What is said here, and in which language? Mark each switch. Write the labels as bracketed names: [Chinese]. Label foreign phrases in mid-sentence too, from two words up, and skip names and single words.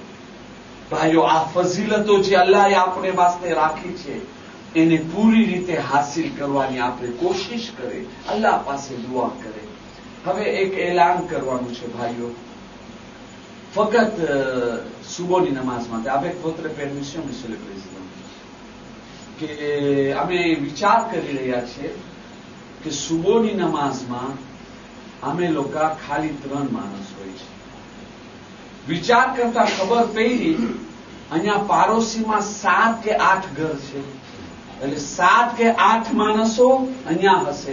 [Gujarati] ભાઈઓ, આ ફઝીલતો જે અલ્લાહે આપણે વાસ્તે રાખી છે એને પૂરી રીતે હાસિલ કરવાની આપણે કોશિશ કરે, અલ્લાહ પાસે દુઆ કરે. હવે એક એલાન કરવાનું છે ભાઈઓ, ફક્ત સુબહની નમાઝ માટે. [French] avec votre permission, monsieur le président, [Gujarati] કે અમે વિચાર કરી રહ્યા છીએ કે સુબહની નમાઝમાં અમે લોકો ખાલી 3 માણસ હોય છે. વિચાર કરતા ખબર પડી અહીંયા પાડોશીમાં 7 કે 8 ઘર છે, એટલે 7 કે 8 માણસો અહીંયા હશે.